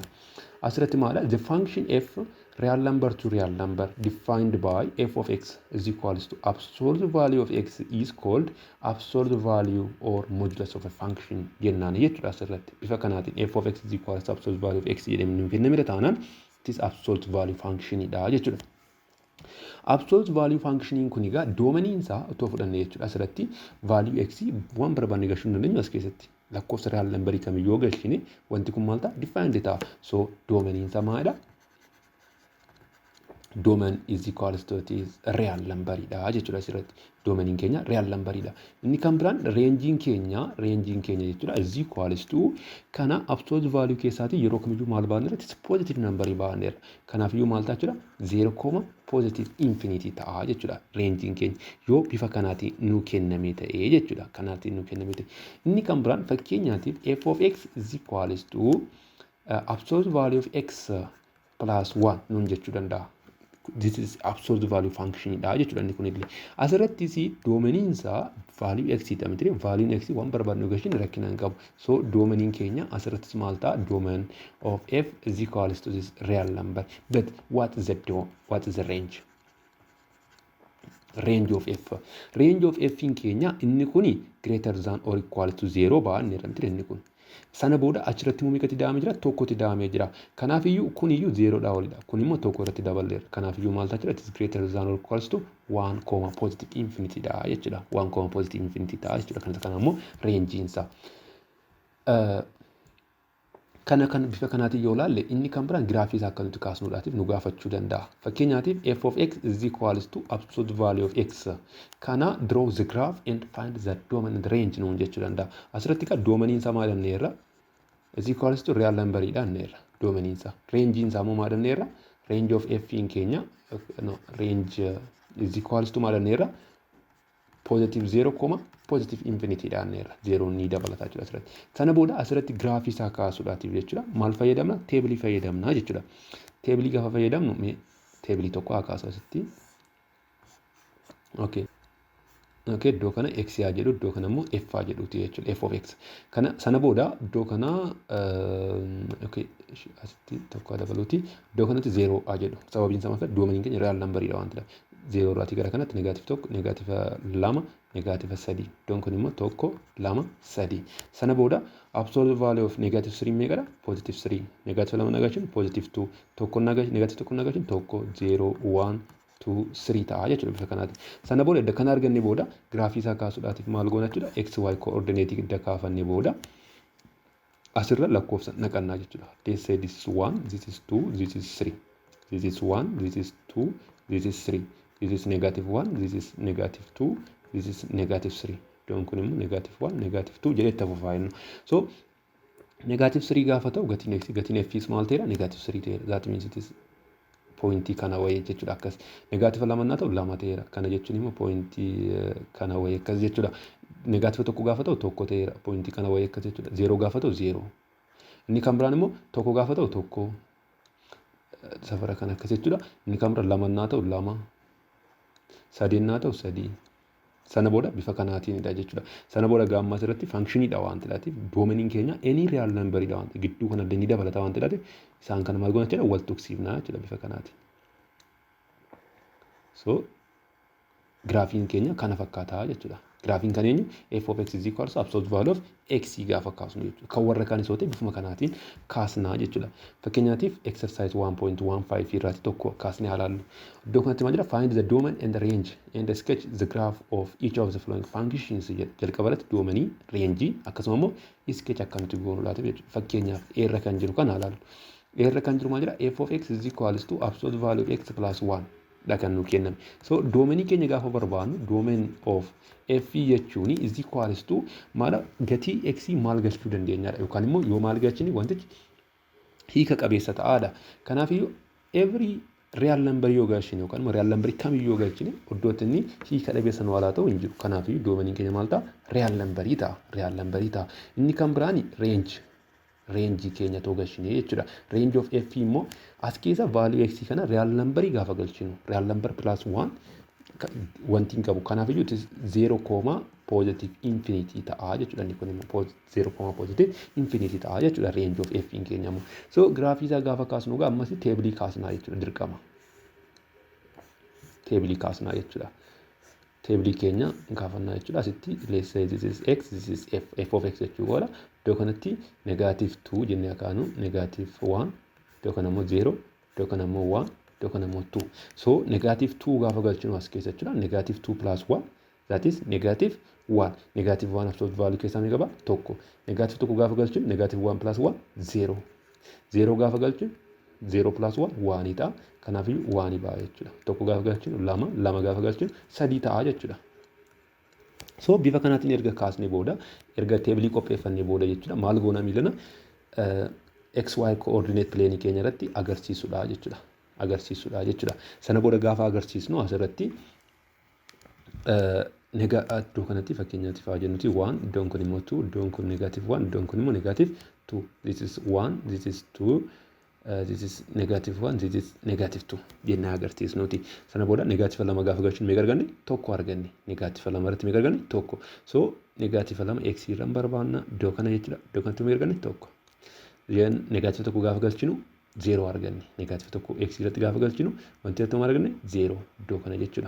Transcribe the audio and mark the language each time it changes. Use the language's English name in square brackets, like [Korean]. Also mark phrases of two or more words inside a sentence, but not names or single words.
[Oromo] Asirratti maala [English] the function f real number to real number defined by f of x is equals to absolute value of x is called absolute value or modulus of a function [Oromo] jennaan jechuudha. Asirratti bifa kanaatiin [English] f of x is equals to absolute value of x [Oromo] jedhamee nuuf kenname taanaan [English] it is absolute value function [Oromo] dha jechuudha. [English] Absolute value function [Oromo] kun egaa doomaniin isaa otoo fudhanne jechuudha. Asirratti value x waan barbaanne galchuu dandeenyu as keessatti lakkoofsa [English] real number [Oromo] kamiyyuu galchine wanti kun maal ta'a defined ta'a. So doomaniin isaa maalidha? [English] Domain is equals to it is real number [Oromo] dha jechuudha. Asirratti domainiin keenya [English] real number [Oromo] dha. Inni kan biraan rangein keenya jechuudha [English] is equals to [Oromo] kana [English] absolute value [Oromo] keessaati yeroo kamiyyuu maal baanneera [English] it is positive number [Oromo] baanneera. Kanaafiyyuu maal ta'a jechuudha 0, [English] positive infinity [Oromo] ta'a jechuudha. Rangein keenya yoo bifa kanaatiin nu kenname ta'ee jechuudha. Kanaatiin nu kenname ta'e. Inni kan biraan fakkeenyaatiif [English] f of x is equals to absolute value of x plus 1 [Oromo] nuun jechuu danda'a. [English] This is absolute value function [Oromo] dha jechuudha. Inni kun illee asirratti si doomaniin isaa value x dha miti value x waan barbaadnu gashin rakkinaan qabu. [English] So [Oromo] doomaniin keenya asirratti maal ta'a [English] domain of f is equals to this real number. But what is the range? Range of f in [Oromo] keenya inni kuni [English] greater than or equal to 0 [Oromo] baanneera miti inni kun. Sana booda achirratti immoo meeqatti daamee jira? Tokkotti daamee jira. Kanaafiyyuu kun iyyuu 0 dha olidha. Kun immoo tokko irratti dabaleera. Kanaafiyyuu maal ta'a jira? [English] It is greater than or equals to 1, positive infinity [Oromo] dha jechuudha. 1, [English] positive infinity [Oromo] dha jechuudha. Kana immoo range isaa. Kana bifa kanaatiin yoo ilaalle inni kan biraan giraafii isaa akka nuti kaasnuudhaatiif nu gaafachuu danda'a. [English] Fakkeenyaatiif f of x is equals to absolute value of x. Kana draw the graph and find the domain and range [Oromo] nuun jechuu danda'a. Asirratti ka doomaniin isaa maal jenneerra? [English] Is equals to real number [Oromo] dha jenneerra. Doomaniin isaa. Range isaa immoo maal jenneerra? [English] Range of f in keenya range is equals to [Oromo] maal jenneerra? [English] Positive 0, positive infinity [Oromo] dha jenneerra. 0 ni dabalataa jechuudha asirratti. Sana booda asirratti giraafii isaa kaasuudhaatiif jechuudha. Maal fayyadamna? Teebilii fayyadamna jechuudha. Teebilii gaafa fayyadamnu teebilii tokko haa kaasu asitti. Okay, iddoo kana x haa jedhu iddoo kana immoo f haa jedhuuti jechuudha. F of x. Kana sana booda iddoo kana asitti tokko dabaluuti. Iddoo kanatti 0 haa jedhu. Sababiin isaa maal doomaniin keenya real number dha waan ta'eef. 0 irraatii gara kanatti negative 1, negative 2, negative 3. Iddoon kun immoo 1, 2, 3. Sana booda absolute value of negative 3 meeqadha? Positive 3. Negative 2 nagachuun positive 2. Negative 1 nagachuun 1, 0, 1, 2, 3 ta'a jechuudha bifa kanaati. Sana booda edda kana arganne booda giraafii isaa kaasuudhaatiif maal goona jechuudha? X, Y coordinate edda kaafanne booda asirra lakkoofsa naqannaa jechuudha. [English] Let's say this is 1, this is 2, this is 3. This is 1, this is 2, this is 3. This is negative 1, this is negative 2, this is negative 3. [Oromo] Iddoon kun immoo negative 1, negative 2 jedhee itti fufaa jennu. So negative 3 gaafa ta'u gatiin f maal ta'eera? Negative 3 ta'eera. [English] That means it is [Oromo] pointii kana wayii jechuudha akkas. Negative 2 naa ta'u 2 ta'eera. Kana jechuun immoo pointii kana wayii akkas jechuudha. Negative 1 gaafa ta'u 1 ta'eera. Pointii kana wayii akkas jechuudha. 0 gaafa ta'u 0. Inni kan biraan immoo 1 gaafa ta'u 1. Safara kana akkas jechuudha. Inni kan biraan 2 naa ta'u 2. 3 naa ta'u 3. Sana booda bifa kanaatiinidha jechuudha. Sana booda gaamma asirratti functionidha waan ta'eef doomaniin keenya [English] any real number [Oromo] dha waan ta'eef gidduu kana ni dabalata waan ta'eef isaan kana maal goona jechuudha wal tuqsiifna jechuudha bifa kanaati. So graafiin keenya kana fakkaataa jechuudha. Graafiin kan eenyu [English] f of x is equals to absolute value of x [Oromo] gaafa kaasnu jechuudha. Kan warra kaan isoote bifuma kanaatiin kaasnaa jechuudha. Fakkeenyaatiif exercise 1.15 irraati tokko kaasnee ilaallu. Iddoo kanatti maal jira? Find the domain and the range and sketch the graph of each of the following functions jalqabarratti doomanii range akkasuma immoo sketch akka nuti goonu laata jechuudha. Fakkeenyaaf eerra kan jiru kana ilaallu. Irra kan jiru maal jedha [English] f of x is equals to absolute value of x plus 1 [Oromo] dha kan nu kenname. So doomeenii keenya gaafa barbaadnu [English] domain of f [Oromo] jechuun [English] is equals to [Oromo] maal gatii x maal galchuu dandeenyaadha yookaan immoo yoo maal galchine wantichi hiika qabeessa ta'aadha. Kanaaf [English] every real number [Oromo] yoo galchine yookaan immoo [English] real number [Oromo] kamiyyuu yoo galchine iddootti inni hiika dhabeessa nu walaa ta'u hin jiru. Kanaaf doomeenii keenya maal ta'a [English] real number [Oromo] ta'a. [English] Real number [Oromo] ta'a. Inni kan biraan range keenya too galchine jechuudha. [English] Range of f [Oromo] immoo as keessa value x kana [English] real number [Oromo] gaafa galchinu [English] real number plus 1 [Oromo] wanti hin qabu. Kanaaf iyyuu 0, [English] positive infinity [Oromo] ta'a jechuudha. Inni kun immoo 0, [English] positive infinity [Oromo] ta'a jechuudha [English] range of f [Oromo] keenya immoo. So graafii isaa gaafa kaasnu gaa ammas teebilii kaasnaa jechuudha dirqama. Teebilii kaasnaa jechuudha. Teebilii keenya kaafannaa jechuudha. [English] Asitti let's say this is x, this is f of x jechuudha. [Oromo] Iddoo kanatti -2 jennee akaanu -1 iddoo kana immoo 0 iddoo kana immoo 1 iddoo kana immoo 2. So -2 gaafa galchinu as keessa jechuudha. [English] -2 plus 1 that is -1. [Oromo] -1 [English] absolute value [Oromo] keessaa ni qaba tokko. -1 gaafa galchinu -1 plus 1 0. 0 gaafa galchinu 0 plus 1 1 ta'a. Kanaaf 1 ba'a jechuudha. Tokko gaafa galchinu 2, 2 gaafa galchinu 3 ta'a jechuudha. So bifa kanaatiin erga kaasnee booda erga teebilii qopheeffannee booda jechuudha maal goona miilana [English] xy coordinate plane [Oromo] keenya irratti agarsiisudha jechuudha. Agarsiisudha jechuudha. Sana booda gaafa agarsiisnu asirratti iddoo kanatti fakkeenyaatiif haa jennuti 1 iddoon kun immoo 2 iddoon kun -1 iddoon kun immoo -2. [English] This is 1, this is 2. This is -1, this is -2 [Oromo] jennee agarsiisnuti. Sana booda -2 gaafa galchinu meeqa arganne tokko arganne. -2 irratti meeqa arganne tokko. So -2 x irraan barbaanna iddoo kana jechuudha. Iddoo kanatti meeqa arganne tokko. Then -1 gaafa galchinu 0 arganne. -1 x irratti gaafa galchinu wanti tokko arganne 0 iddoo kana jechuudha.